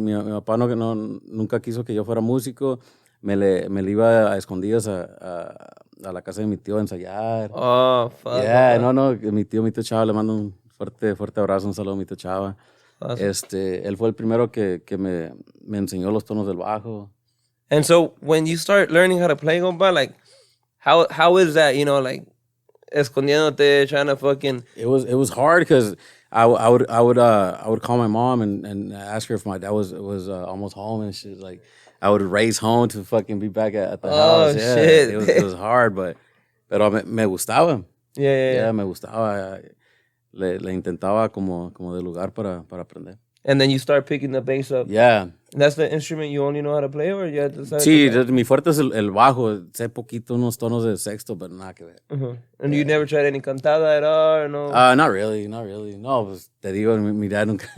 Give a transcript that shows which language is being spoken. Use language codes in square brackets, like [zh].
[es] Mi papá nunca quiso que yo fuera músico. Me le iba a escondidas a la casa de mi tío a ensayar. [en] Oh, fuck. [es] Yeah, no, mi tío Chava, le mando un fuerte abrazo, un saludo a mi tío Chava. [en] Awesome. [es] Él fue el primero que me enseñó los tonos del bajo. [en] And so when you start learning how to play, compa, like, How is that, you know, like, escondiéndote, trying to fucking... It was hard because I would call my mom and ask her if my dad was almost home and shit. Like, I would race home to fucking be back at the house. Yeah, shit. It was hard, [es] pero me gustaba. [en] Yeah. [es] Me gustaba. Le intentaba como de lugar para aprender. [en] And then you start picking the bass up. Yeah. And that's the instrument you only know how to play, or you had to [es] Sí, mi fuerte es el bajo. Sé poquito unos tonos de sexto, pero nada que ver. Uh-huh. [en] And you never tried any cantada at all, or no? Not really. [es] No, pues te digo, mi dad nunca.